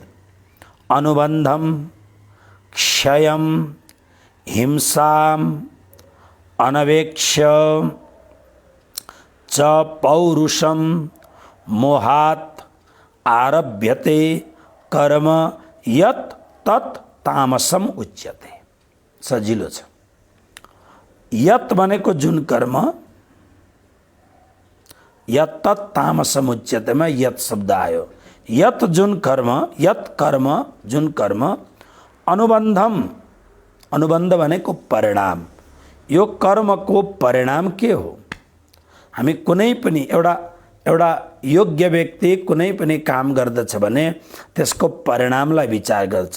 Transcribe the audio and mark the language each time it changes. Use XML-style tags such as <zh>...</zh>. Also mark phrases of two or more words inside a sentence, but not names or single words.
<sa>अनुबन्धम क्षयं हिंसाम् अनवेक्ष च पौरुषं मोहात् आरभ्यते कर्म यत् तत् तामसम उच्यते।</sa> <ne>सजिलो छ। यत् भनेको जुन कर्म,</ne> <sa>यत् तत् तामसम उच्यतेमा</sa> <ne>यत् शब्द आयो। यत् जुन कर्म, यत् कर्म जुन कर्म, अनुबन्धम, अनुबन्ध भनेको परिणाम। यो कर्मको परिणाम के हो? हामी कुनै पनि एउटा योग्य व्यक्ति कुनै पनि काम गर्दछ भने त्यसको परिणामलाई विचार गर्छ।</ne>